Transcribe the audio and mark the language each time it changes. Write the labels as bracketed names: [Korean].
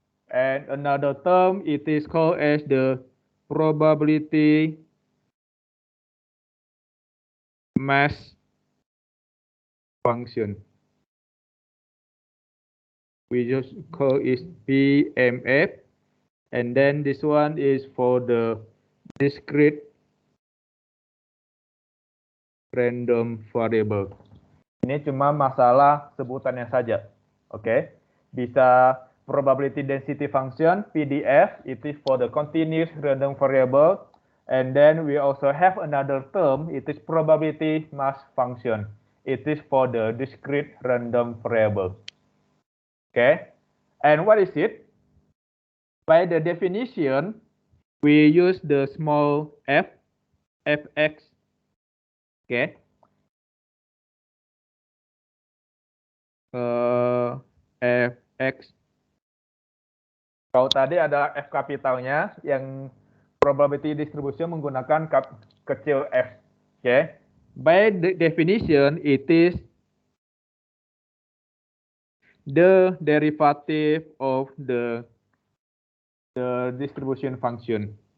[English] And another term, it is called as the probability mass function. We just call it PMF. And then this one is for the discrete random variable. [Indonesian] Ini cuma masalah sebutannya saja. Oke, bisa [English] probability density function PDF, it is for the continuous random variable, and then we also have another term, it is probability mass function, it is for the discrete random variable. Okay, and what is it? By the definition, we use the small f, fx. Okay. Fx. [Indonesian] Kalau tadi ada F kapitalnya, yang probability distribution menggunakan kecil f. [English] Okay. By the definition, it is the derivative of the distribution function.